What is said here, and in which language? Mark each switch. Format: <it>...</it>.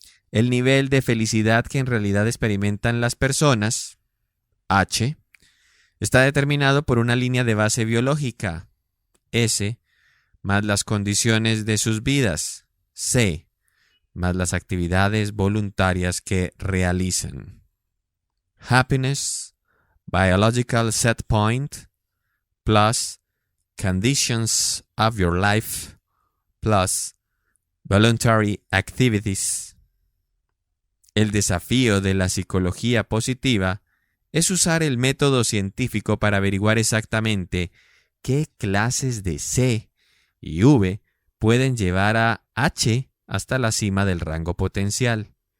<es>El nivel de felicidad que en realidad experimentan las personas, H, está determinado por una línea de base biológica, S, más las condiciones de sus vidas, C, más las actividades voluntarias que realizan.</es> <en>Happiness, biological set point, plus conditions of your life, plus voluntary activities.</en> <es>El desafío de la psicología positiva es usar el método científico para averiguar exactamente qué clases de C y V pueden llevar a H hasta la cima del rango potencial.</es>